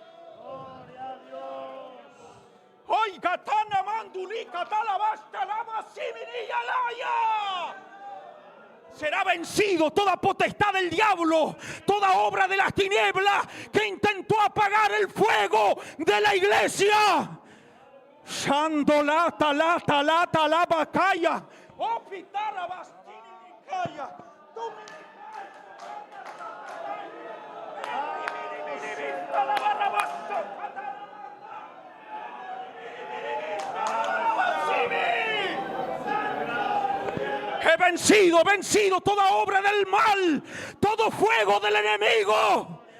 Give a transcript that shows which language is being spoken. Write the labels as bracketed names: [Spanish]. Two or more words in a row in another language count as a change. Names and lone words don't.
[Spanish] Hoy Gatana Mandulika Talabasta la Basibini Yalaya. Será vencido toda potestad del diablo, toda obra de las tinieblas que intentó apagar el fuego de la iglesia. Shandolata lata lata la bacaya. Opitara bastini bicaya. He vencido toda obra del mal, todo fuego del enemigo.